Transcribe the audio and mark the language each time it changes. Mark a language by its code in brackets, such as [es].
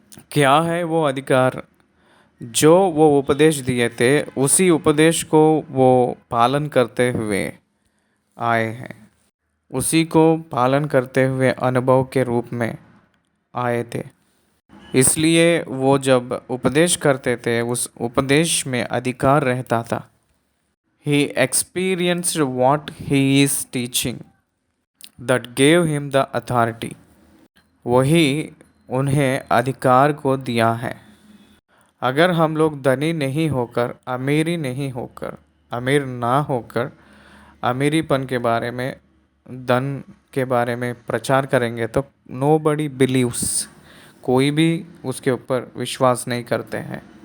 [hi] क्या है वो अधिकार? जो वो उपदेश दिए थे उसी उपदेश को वो पालन करते हुए आए हैं। उसी को पालन करते हुए अनुभव के रूप में आए थे। इसलिए वो जब उपदेश करते थे उस उपदेश में अधिकार रहता था। [en] He experienced what he is teaching that gave him the authority. [hi] वही उन्हें अधिकार को दिया है। अगर हम लोग धनी नहीं होकर, अमीर ना होकर अमीरीपन के बारे में, धन के बारे में प्रचार करेंगे तो [en] nobody believes, [hi] कोई भी उसके ऊपर विश्वास नहीं करते हैं।